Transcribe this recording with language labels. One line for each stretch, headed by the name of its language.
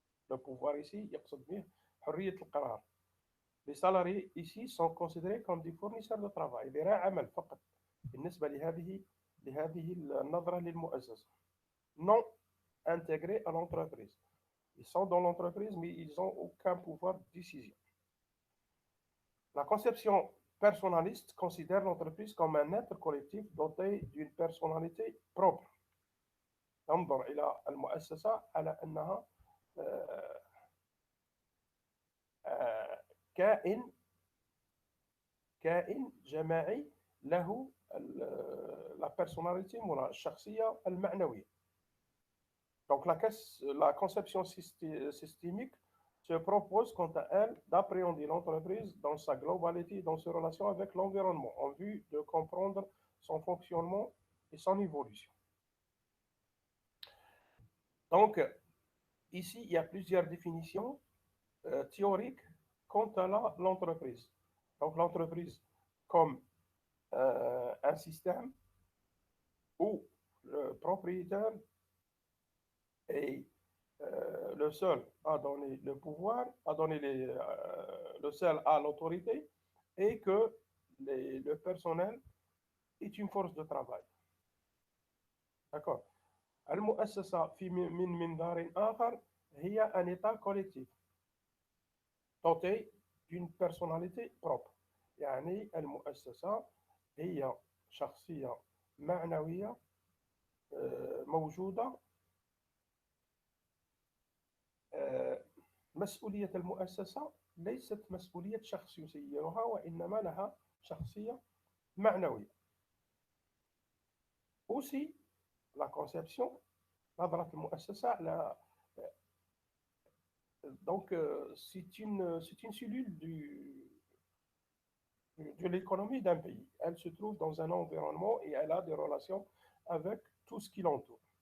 French: Le pouvoir ici
Arabic: يقصد به حرية القرار.
French: Les salariés ici sont considérés comme des fournisseurs de travail, des
Arabic: راعي عمل فقط بالنسبة لهذه النظرة للمؤسسة.
French: Non intégrés à l'entreprise. Ils sont dans l'entreprise, mais ils n'ont aucun pouvoir de décision. La conception personnaliste considère l'entreprise comme un être collectif doté d'une personnalité propre.
Arabic: تنظر إلى المؤسسة على أنها كائن جماعي له
French: la personnalité
Arabic: ولا الشخصية المعنوية.
French: Donc la conception systémique se propose quant à elle d'appréhender l'entreprise dans sa globalité, dans ses relations avec l'environnement, en vue de comprendre son fonctionnement et son évolution. Donc, ici, il y a plusieurs définitions théoriques quant à l'entreprise. Donc, l'entreprise comme un système où le propriétaire est le seul a donné le pouvoir, a donné le seul a l'autorité, et que le personnel est une force de travail. D'accord.
Arabic: المؤسسة في من منظار آخر هي
French: un état collectif doté d'une personnalité propre.
Arabic: يعني المؤسسة هي شخصية معنوية موجودة. مسؤولية المؤسسة ليست مسؤولية شخص يسيرها، وإنما لها شخصية معنوية.
French: Aussi, la conception
Arabic: نظرة المؤسسة على
French: donc c'est une cellule de l'économie d'un pays. Elle se trouve dans un environnement et elle a des relations avec tout ce qui l'entoure.